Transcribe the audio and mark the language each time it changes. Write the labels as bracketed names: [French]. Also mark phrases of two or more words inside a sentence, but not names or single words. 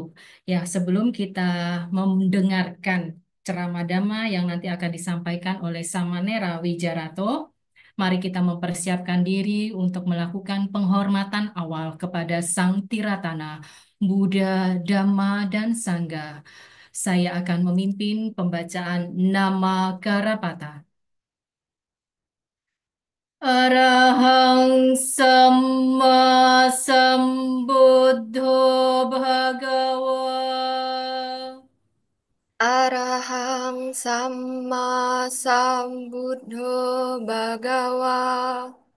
[Indonesian] Ya, sebelum kita mendengarkan ceramah Dhamma yang nanti akan disampaikan oleh Samanera Wijarato, mari kita mempersiapkan diri untuk melakukan penghormatan awal kepada Sang Tiratana, Buddha, Dhamma, dan Sangha. Saya akan memimpin pembacaan nama Karapata. [Pali] Arahang Samma Sambuddho Bhagawa. Arahang Samma Sambuddho Bhagawa.